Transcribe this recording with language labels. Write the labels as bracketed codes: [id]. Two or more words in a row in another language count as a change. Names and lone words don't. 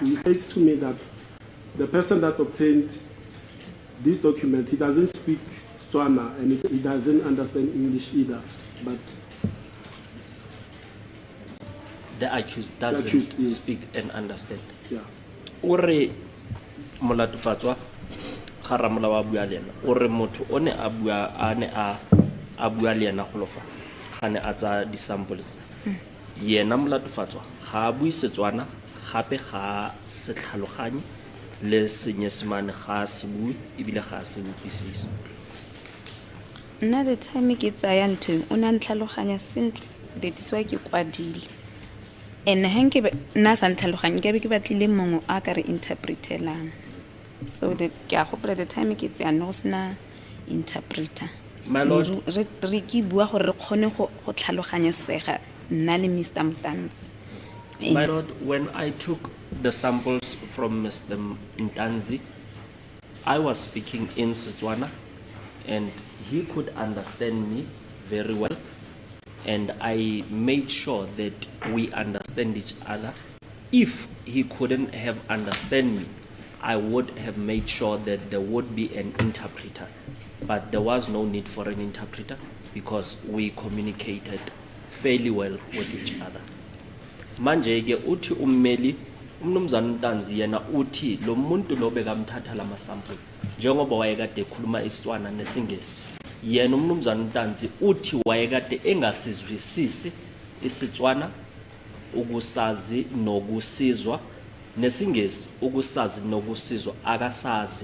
[en] It states to me that the person that obtained this document, he doesn't speak Setswana and he doesn't understand English either. But The accused doesn't accused, yes. speak and understand. yeah, [tn] Ore molatofatswa ga ramola wa bua le ena ore motho o ne a bua le ena go lofa ga ne a tsa di-samples yena molatofatswa ga a bue Setswana gape ga se tlhaloganye le Senyesemane ga a se bue ebile ga a se utlwisise. Nna [en] the time [tn] ke tsaya ntho o na ntlhaloganya sentle [en] that is why [tn] ke kwadile and hanke nna sa ntlhaloganye ke be ke batlile mongwe a ka re interpretelang [en] so that [tn] ke a gopola [en] the time [tn] ke tsaya no sna interpreter. [en] My lord, [tn] re ke bua gore re kgone go tlhaloganya sega nna le Mr. Mtanzi. [en] my lord, when I took the samples from Mr. Mtanzi, I was speaking in Setswana and he could understand me very well, and I made sure that we understand each other. If he couldn't have understand me, I would have made sure that there would be an interpreter, but there was no need for an interpreter because we communicated fairly well with each other. [zu] Manje ke uthi ummeli umnumzana uNtanzi yena uthi lo muntu lo bekamthatha lama sample njengoba wayekade ekhuluma isiTswana nesingisi, yena umnumzana uNtanzi uthi wayekade engasizwisisi isiTswana ukusazi nokusizwa nesingisi ukusazi nokusizwa akasazi.